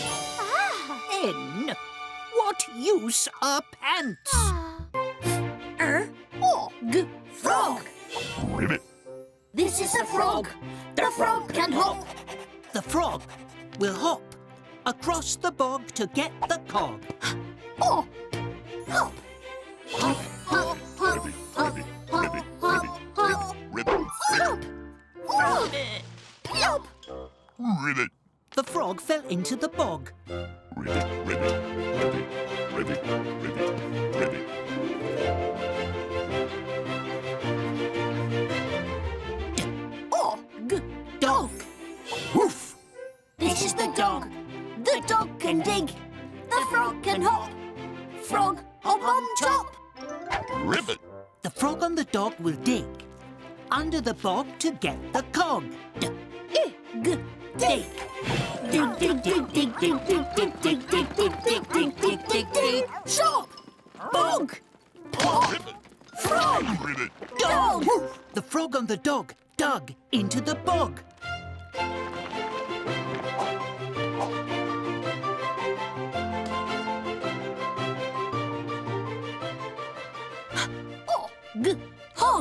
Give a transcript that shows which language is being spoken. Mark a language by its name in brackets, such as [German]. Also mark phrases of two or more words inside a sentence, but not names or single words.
[English] N. What use are pants? Frog. Ribbit. This is a frog. The frog can hop. The frog will hop across the bog to get the cog. Oh, hop. Hop, hop, hop, hop, hop, hop, hop. Ribbit. Stop. Frog. Plop. Ribbit. The frog fell into the bog. Ribbit. Ribbit. Ribbit. Ribbit. Ribbit. Ribbit. Dog. Woof. This is the dog. The dog can dig. The frog can hop. Frog hop on top. Ribbit. The frog and the dog will dig under the bog to get the cog. Dig. Dig. Dig, dig, dig, dig, dig, dig, dig, dig, dig, dig, dig, dig, dig, dig, dig. Shop. Bog. Hop. Ribbit. Frog. Ribbit. Dog. The frog and the dog dug into the bog. Hog.